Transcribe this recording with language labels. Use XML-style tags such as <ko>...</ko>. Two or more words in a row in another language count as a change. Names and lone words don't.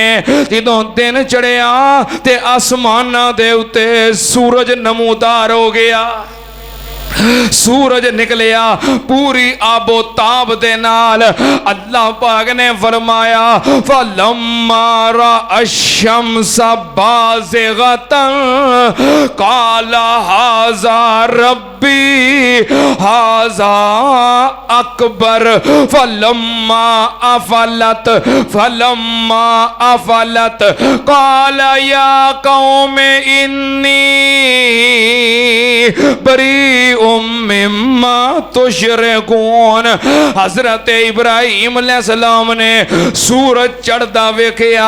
<pa>جدوں دن چڑھیا تے اسماناں دے اتے سورج نمودار ہو گیا، سورج نکلیا پوری آبو تاب دے نال. اللہ پاک نے فرمایا</pa> <ar>فلما رأى الشمس بازغة قال هذا ربي هذا أكبر فلما أفلت قال يا قوم إني بريء مما تشركون.</ar> <pa>حضرت ابراہیم علیہ السلام نے سورج چڑھدا ویکھیا.</pa>